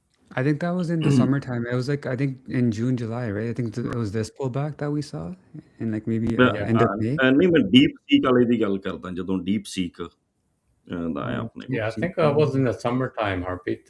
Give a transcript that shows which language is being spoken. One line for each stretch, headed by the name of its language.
English: I think that was in the summertime. It was like, I think in June, July, right? I think it was this pullback that we saw in like maybe end of May.
Punjabi: ਨਹੀਂ, ਮੈਂ deep seek ਵਾਲੇ ਦੀ ਗੱਲ ਕਰਦਾ, ਜਦੋਂ deep seek ਦਾ ਹੈ ਆਪਣੇ ਕੋਲ।
English: Yeah, I think it was in the summertime, Harpreet,